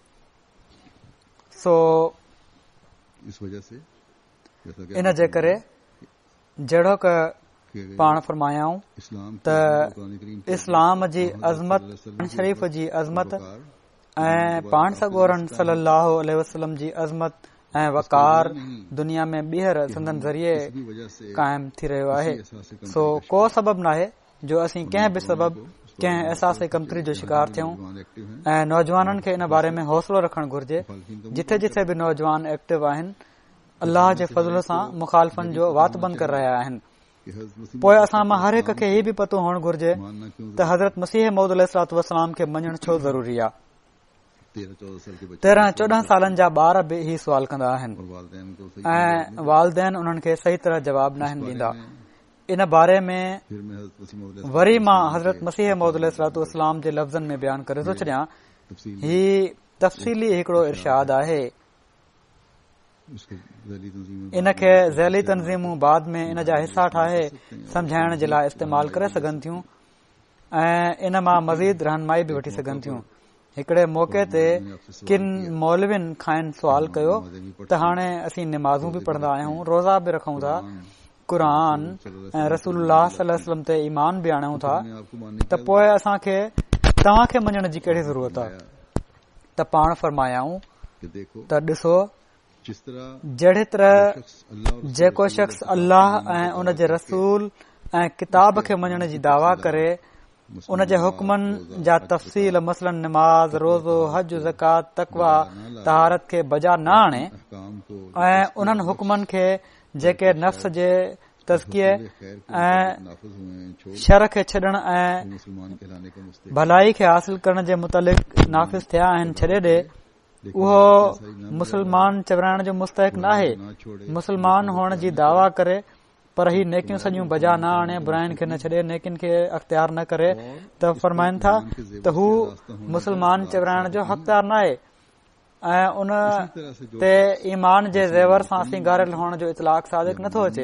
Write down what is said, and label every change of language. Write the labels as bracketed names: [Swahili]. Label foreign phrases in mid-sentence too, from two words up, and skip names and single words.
[Sindhi] सो इन जे करे जहिड़ो क पाण फरमायाऊं त इस्लाम जी अज़मत, शरीफ़ जी अज़मत ऐं पाण सॻोरनि [Arabic] صلى الله عليه وسلم [Sindhi] जी अज़मत ऐं वकार दुनिया में ॿीहर संदन ज़रिए [Urdu] اسی وجہ سے [Sindhi] क़ाइम थी रहियो आहे। [Urdu] احساس کمتری [Sindhi] सो को सबबु नाहे जो असीं कंहिं बि सबबु कंहिं अहसास कमतरी जो शिकार थियूं। [Urdu] نوجوان ایکٹو ہیں [Sindhi] ऐं नौजवाननि खे इन बारे में हौसलो रखणु घुर्जे। जिथे जिथे बि नौजवान एक्टिव आहिनि अल्लाह जे फज़ल सां मुखालफ़नि जो वात बंदि करे रहिया आहिनि। [Urdu] کہ حضرت مسیح [Sindhi] पोइ असां मां हर हिक खे हीउ बि पतो हुअणु घुर्जे [Urdu] ماننا کیوں [Sindhi] त हज़रत मसीह मौद अलैहिस्सलाम खे मञणु छो ज़रूरी आहे। [Urdu] 13-14 سال کے بچے [Sindhi] 13-14 सालनि जा ॿार बि ही सुवाल कंदा आहिनि [Urdu] اور والدین کو صحیح [Sindhi] ऐं वालदेन उन्हनि खे सही तरह जवाब न आहिनि ॾींदा। इन बारे में [Urdu] پھر میں حضرت مسیح موعود [Sindhi] वरी मां हज़रत मसीह मौद अलैहिस्सलाम जे लफ़्ज़नि में बयानु करे थो छॾियां। [Urdu] تفصیل [Sindhi] ही तफ़सीली हिकिड़ो इरशाद आहे। [Urdu] اس کے ذیلی تنظیم [Sindhi] इन खे ज़ैली तंज़ीमूं बाद में इन जा हिसा ठाहे समझाइण जे लाइ इस्तेमाल करे सघनि थियूं ऐं इन मां मज़ीद रहनुमाई बि वठी सघनि थियूं। हिकिड़े मौक़े ते किन मौलविन खां सुवाल कयो त हाणे असीं निमाज़ूं बि पढ़ंदा आहियूं, रोज़ा बि रखूं था, क़ुरान ऐं रसूलुल्लाह [Arabic] صلى الله عليه وسلم [Sindhi] ते ईमान बि आणियूं था, त पोइ असांखे तव्हांखे मञण जी कहिड़ी ज़रूरत आहे। त पाण फरमायाऊं [Urdu] کہ دیکھو [Sindhi] त ॾिसो [Urdu] جس طرح [Sindhi] जहिड़ी तरह [Urdu] شخص اللہ اور [Sindhi] जेको शख़्स अल्लाह ऐं उन जे रसूल ऐं किताब खे मञण जी दावा करे उन जे हुकमनि जा तफ़सील मसलन निमाज़, रोज़ो, हज, ज़कात, तक़वा, तहारत खे बजा न आणे [Urdu] احکام کو [Sindhi] ऐं उन्हनि हुकमनि खे जेके नफ़्स जे तज़किये ऐं [Urdu] نافذ ہوئے ہیں چھوڑ [Sindhi] शर खे छॾण ऐं [Urdu] مسلمان کہلانے کا مستحق [Sindhi] भलाई खे हासिल करण जे मुतलिक़ नाफ़िज़ थिया आहिनि छॾे ॾे, उहो मुसलमान चवराइण जो मुस्तहिक न आहे। मुसलमान हुअण जी दावा करे पर ही नेकियूं सॼियूं बजा न आणे, बुराइनि खे न छॾे, नेकियुनि खे अख़्तियार न करे, त फरमाइनि था त हू मुसलमान चवराइण जो हक़दार न आहे ऐं उन ते ईमान जे ज़ेवर सां सिंगारियल हुअण जो इतलाक़ सादिक नथो अचे।